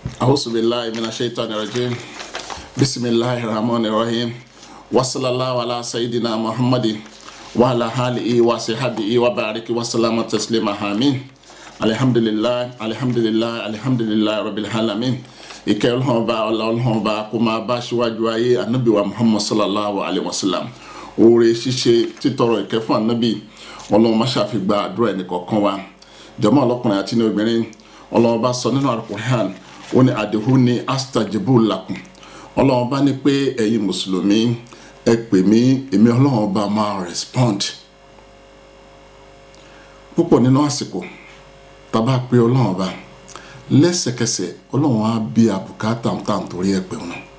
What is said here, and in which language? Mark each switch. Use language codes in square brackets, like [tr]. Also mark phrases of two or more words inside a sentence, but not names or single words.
[ar] أعوذ بالله من الشيطان الرجيم بسم الله الرحمن الرحيم وصلى الله على سيدنا محمد وعلى آله وصحبه وبارك وسلم تسليما آمين الحمد لله رب العالمين [yo] ìkẹ́ Ọlọ́run ọba Ọlọ́run ọba kó máa bá síwájú ayé ànábì wa Muhammad [ar] صلى الله عليه وسلم [yo] oore ṣíṣe títọrọ ìkẹ́ fún ànábì Ọlọ́run má ṣàfigba àdúrà ẹnì kọ̀ọ̀kan wa jàmáà ọlọ́kùnrin àti ní obìnrin Ọlọ́run ọba sọ nínú Al-Qur'an ó ní [ar] ادعوني أستجب لكم [yo] Ọlọ́run ọba ní pé ẹ̀yin mùsùlùmí ẹ pè mí èmi Ọlọ́run ọba máa respond púpọ̀ nínú àsìkò tá bá pè Ọlọ́run ọba lẹ́sẹ̀kẹsẹ̀ Ọlọ́run á bí àbùkátà tàn torí ẹ̀pẹ̀ ọ̀nà